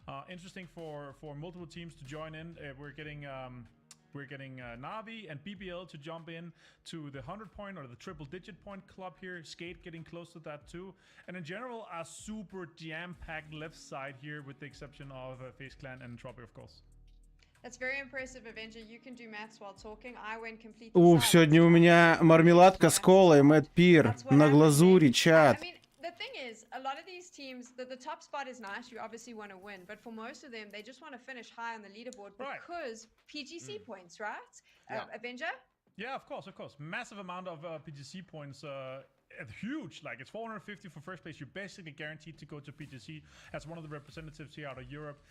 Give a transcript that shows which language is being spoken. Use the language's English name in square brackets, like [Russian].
[English] Interesting for multiple teams to join in. We're getting Navi and BBL to jump in to the 100 point or the triple digit point club here. Skate getting close to that too. And in general, a super jam-packed left side here with the exception of FaZe Clan and Entropic, of course. That's very impressive, Avenger. You can do maths while talking. I went completely silent. [Russian] Сегодня у меня мармеладка с колой, Мэтт Пир, на глазури, чат. [English] I mean, the thing is, a lot of these teams, the top spot is nice. You obviously want to win, but for most of them, they just want to finish high on the leaderboard because PGC points, right? Avenger? Yeah, of course. Massive amount of PGC points. Huge, like it's 450 for first place. You're basically guaranteed to go to PGC as one of the representatives here out of Europe.